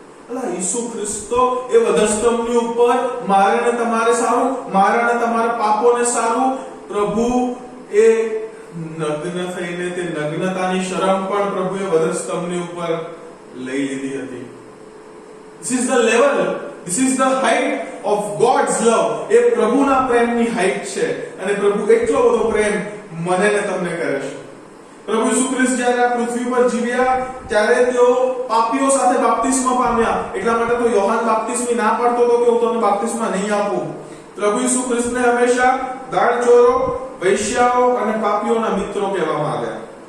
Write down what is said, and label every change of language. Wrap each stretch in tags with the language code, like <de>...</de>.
<gu>અલા, ઈસુ ખ્રિસ્તો એ વધસ્તંભની ઉપર મારાને તમારે સારું, મારાને તમારા પાપોને સારું. પ્રભુ એ નગ્ન થઈને તે નગ્નતાની શરમ પણ પ્રભુએ વધસ્તંભની ઉપર લઈ લીધી હતી.</gu> <en>This is the level, this is the height of God's love.</en> <gu>એ પ્રભુના પ્રેમની હાઈટ છે અને પ્રભુ એટલો બધો પ્રેમ મને ને તમને કરે છે. પ્રભુ ઈસુ ખ્રિસ્ત જ્યારે આ પૃથ્વી પર જીવ્યા ત્યારે તેઓ પાપીઓ સાથે બાપ્તિસ્મા પામ્યા. એટલા માટે તો યોહાન બાપ્તિસ્મી ના પાડતો હતો કે હું તમને બાપ્તિસ્મા નહીં આપું. પ્રભુ ઈસુ ખ્રિસ્તને હંમેશા દાણચોરો, વૈશ્યાઓ અને પાપીઓના મિત્રો કહેવામાં આવ્યા.</gu>